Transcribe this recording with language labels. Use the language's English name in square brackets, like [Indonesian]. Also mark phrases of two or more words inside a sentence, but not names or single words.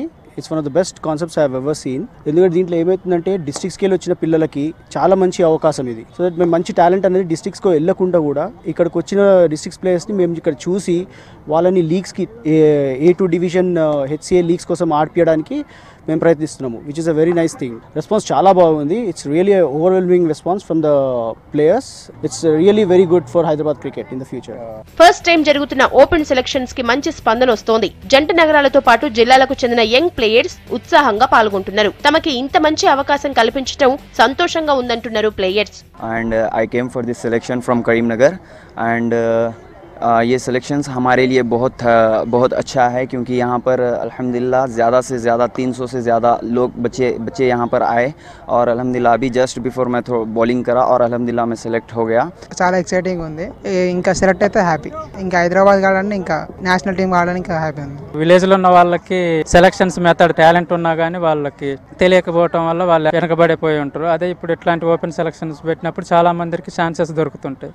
[English] it's one of the best concepts I have ever seen. [Telugu] ఎందుకంటే దీంట్లో ఏమవుతుందంటే [English] district scale [Telugu] వచ్చిన పిల్లలకి చాలా మంచి అవకాశం ఇది. [English] so that [Telugu] మేము మంచి టాలెంట్ అనేది డిస్ట్రిక్ట్స్కి వెళ్ళకుండా కూడా ఇక్కడికి వచ్చిన డిస్ట్రిక్ట్స్ ప్లేయర్స్ని మేము ఇక్కడ చూసి వాళ్ళని లీగ్స్కి [English] A2 division HCA leagues [Telugu] కోసం ఆడిపించడానికి మేము ప్రయత్నిస్తున్నాము. [English] which is a very nice thing. [Telugu] రెస్పాన్స్ చాలా బాగుంది. [English] it's really overwhelming response from the players. it's really very good for Hyderabad cricket in the future. first time [Telugu] జరుగుతున్న [English] open selections [Telugu] కి మంచి స్పందన వస్తోంది. జంట నగరాలతో పాటు జిల్లాలకు చెందిన [English] young players [Telugu] ఉత్సాహంగా పాల్గొంటున్నారు. తమకి ఇంత మంచి అవకాశం కల్పించడం సంతోషంగా ఉందంటున్నారు ప్లేయర్స్. [English] and I came for this selection from Karimnagar and [Hindi] ये सिलेक्शंस हमारे लिए बहुत अच्छा है क्योंकि यहाँ पर अल्हम्दुलिल्लाह ज़्यादा से ज़्यादा 300 से ज़्यादा लोग बच्चे यहाँ पर आए और अल्हम्दुलिल्लाह अभी [English] just before [Hindi] मैं बॉलिंग करा और अल्हम्दुलिल्लाह मैं सेलेक्ट हो गया. [Telugu] చాలా ఎక్సైటింగ్ ఉంది. ఇంకా సెలెక్ట్ అయితే హ్యాపీ. ఇంకా హైదరాబాద్ కావాలని ఇంకా [English] national team [Telugu] కావాలని ఇంకా హ్యాపీ ఉంది. విలేజ్ లో ఉన్న వాళ్ళకి [English] selections method [Telugu] టాలెంట్ ఉన్నా కానీ వాళ్ళకి తెలియకపోవడం వల్ల వాళ్ళు వెనకబడిపోయి ఉంటారు. అదే ఇప్పుడు ఇట్లాంటి [English] open selections [Telugu] పెట్టినప్పుడు చాలా మందికి ఛాన్సెస్ దొరుకుతుంటాయి.